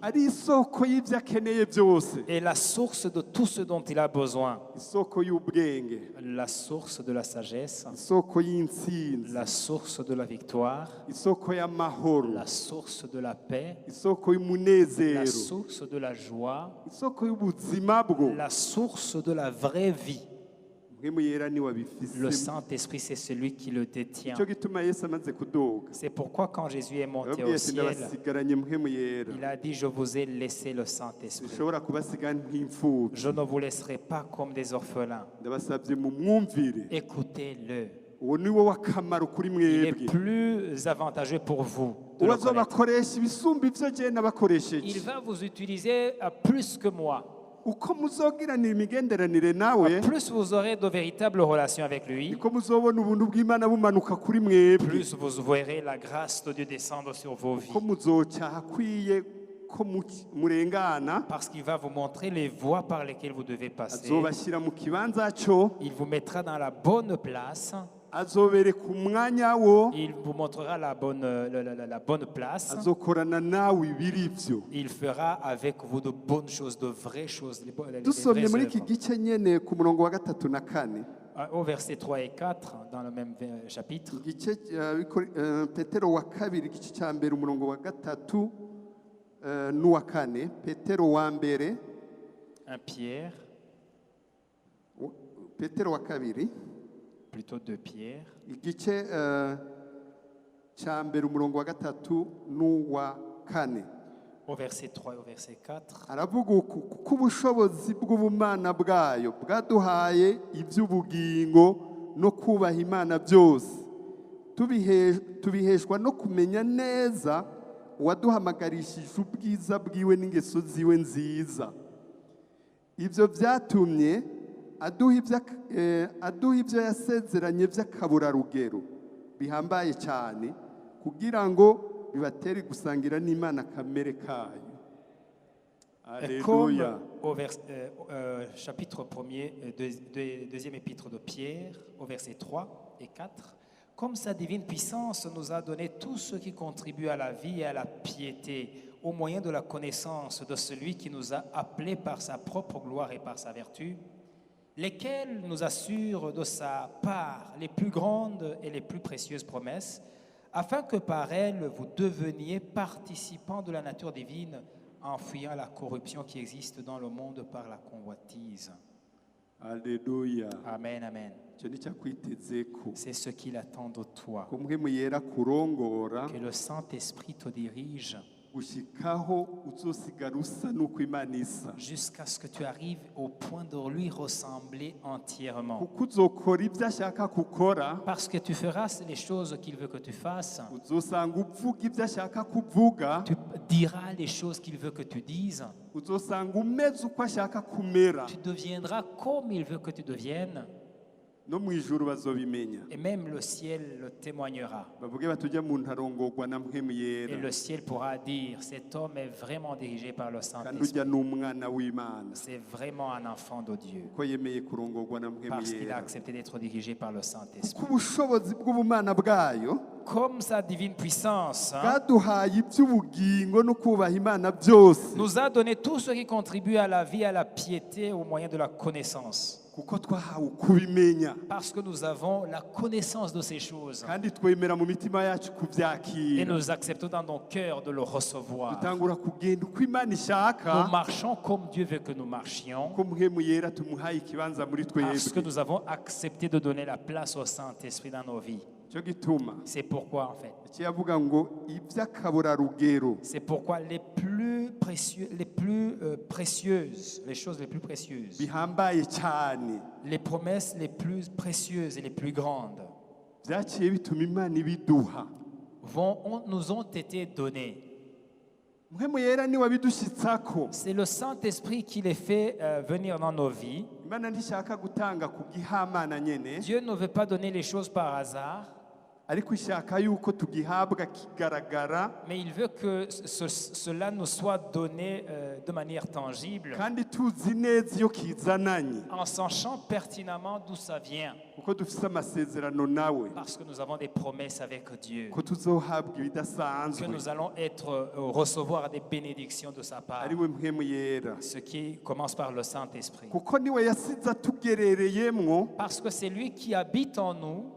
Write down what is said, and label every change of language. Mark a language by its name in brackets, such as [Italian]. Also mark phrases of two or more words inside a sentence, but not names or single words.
[Rundi] ari isoko y'ibyo akeneye byose, [French] est la source de tout ce dont il a besoin, [Rundi] isoko y'ubwenge, [French] la source de la sagesse, [Rundi] isoko y'intsinzi, [French] la source de la victoire, [Rundi] isoko y'amahoro, [French] la source de la paix, [Rundi] isoko [French] la [Rundi] y'umunezero, [French] source de la joie, [Rundi] isoko y'ubuzima bwo. [French] la source de la vraie vie. [Rundi] mpwemu yera niwe [French] Le [Rundi] abifisemo [French] Saint-Esprit, c'est celui qui le détient. [Rundi] nicyo gituma yesu amaze kudoga [French] C'est pourquoi quand Jésus est monté [Rundi] yababwiye [French] au [Rundi] ati [French] ciel, [Rundi] ndabasigaranye mpwemu yera [French] il a dit, je vous ai laissé le Saint-Esprit. [Rundi] dushobora kubasiga nk'imfubyi [French] Je ne vous laisserai pas comme des orphelins. [Rundi] ndabasabye mu mwumvire [French] Écoutez-le. [Rundi] uwo ni wo w'akamaro kuri [French] Il est [Rundi] mwebwe [French] plus avantageux pour vous de [Rundi] uwo [French] le connaître. [Rundi] azobakoresha ibisumba ibyo jye [French] Il [Rundi] nabakoresheje [French] va vous utiliser plus que moi. [Rundi] uko muzogiranira imigenderanire nawe [French] Plus vous aurez de véritables relations avec lui, [Rundi] niko muzobona ubuntu bw'imana bumanuka kuri mwebwe [French] plus vous verrez la grâce de Dieu descendre sur vos vies. [Rundi] ko muzoca hakwiye ko murengana [French] Parce qu'il va vous montrer les voies par lesquelles vous devez passer. [Rundi] azobashyira mu kibanza cyo [French] Il vous mettra dans la bonne place. [Rundi] azobereka umwanya wo [French] Il vous montrera la bonne place. [Rundi] azokorana nawe ibiri byo [French] Il fera avec vous de bonnes choses, de vraies choses. Les [Rundi] dusomye [French] vraies [Rundi] muri iki [French] œuvres. [Rundi] gice nyene ku murongo wa 3 na 4 [French] Au verset 3 et 4, dans le même chapitre, [Rundi] igice petero wa kabiri igice cya mbere umurongo wa 3 n'uwa 4 petero wa mbere [French] 1 Pierre, [Rundi] petero wa kabiri [French] plutôt 2 Pierre, [Rundi] igice cya mbere umurongo wa 3 n'uwa 4 [French] au verset 3 et au verset 4. [Rundi] aravuga uko ubushobozi bw'ubumana bwayo bwaduhaye iby'ubugingo no kubaha imana byose tubiheshwa no kumenya neza uwaduhamagarishije ubwiza bwiwe n'ingeso ziwe nziza ibyo byatumye aduha ibyo yasezeranye by'akaburarugero bihambaye cyane kugira ngo bibatere gusangira n'Imana kamere kayo. [French] Comme Alléluia. au chapitre 1er, deuxième épître de Pierre, au verset 3 et 4, comme sa divine puissance nous a donné tout ce qui contribue à la vie et à la piété, au moyen de la connaissance de celui qui nous a appelés par sa propre gloire et par sa vertu, lesquels nous assurent de sa part les plus grandes et les plus précieuses promesses, afin que par elles vous deveniez participants de la nature divine, en fuyant la corruption qui existe dans le monde par la convoitise. Alléluia. Amen, amen. [Rundi] Icyo ni cyakwitezeko [French] C'est ce qu'il attend de toi. [Rundi] ko mpwemu yera kurongora [French] Que le Saint-Esprit te dirige [Rundi] gushikaho uzosigara usa n'uko Imana isa [French] jusqu'à ce que tu arrives au point de lui ressembler entièrement. [Rundi] kuko uzokora ibyo ashaka gukora [French] Parce que tu feras les choses qu'il veut que tu fasses. [Rundi] uzosanga uvuga ibyo ashaka kuvuga [French] Tu diras les choses qu'il veut que tu dises. [Rundi] uzosanga umeze uko ashaka kumera [French] Tu deviendras comme il veut que tu deviennes. [Rundi] no mu ijuru bazobimenya [French] Et même le ciel le témoignera. [Rundi] bavuge batujya mu ntarongorwa na mpwemu [French] Et [Rundi] yera [French] le ciel pourra dire, cet homme est vraiment dirigé par le [Rundi] kandi [French] Saint-Esprit. [Rundi] ujya n'umwana w'Imana [French] C'est vraiment un enfant de Dieu. [Rundi] ko yemeye kurongorwa na mpwemu [French] Parce qu'il a [Rundi] yera [French] accepté d'être dirigé par le Saint-Esprit. [Rundi] kuko ubushobozi bw'ubumana bwayo [French] Comme sa divine puissance [Rundi] bwaduhaye iby'ubugingo no kubaha Imana byose [French] nous a donné tout ce qui contribue à la vie, à la piété, au moyen de la connaissance. [Rundi] kuko twahawe kubimenya [French] Parce que nous avons la connaissance de ces choses. [Rundi] kandi twemera mu mitima yacu [French] Et [Rundi] kubyakira [French] nous acceptons dans nos cœurs de le recevoir. [Rundi] dutangura kugenda uko Imana ishaka [French] Nous marchons comme Dieu veut que nous marchions. [Rundi] ko mpwemu yera tumuhaye ikibanza muri [French] Parce que [Rundi] twebwe [French] nous avons accepté de donner la place au Saint-Esprit dans nos vies. [Rundi] cyo gituma [French] C'est pourquoi, en fait, [Rundi] kiyavuga ngo iby'akaburarugero [French] c'est pourquoi les plus précieuses, les choses les plus précieuses, [Rundi] bihambaye cyane [French] les promesses les plus précieuses et les plus grandes [Rundi] byaciye bituma Imana ibiduha [French] nous ont été données. [Rundi] mpwemu yera niwe abidushyitsako [French] C'est le Saint-Esprit qui les fait venir dans nos vies. [Rundi] Imana ntishaka gutanga ku gihamana nyene [French] Dieu ne veut pas donner les choses par hasard, [Rundi] ariko ishaka yuko tugihabwa kigaragara [French] mais il veut que cela nous soit donné de manière tangible, [Rundi] kandi tuzi neza iyo kizananye [French] en sachant pertinemment d'où ça vient, [Rundi] kuko dufite amasezerano nawe [French] parce que nous avons des promesses avec Dieu, [Rundi] ko tuzohabwa [French] que [Rundi] ibidasanzwe [French] nous allons recevoir des bénédictions de sa part, [Rundi] ari we mpwemu yera [French] ce qui commence par le Saint-Esprit. [Rundi] kuko niwe yasize atugerereyemwo [French] Parce que c'est lui qui habite en nous,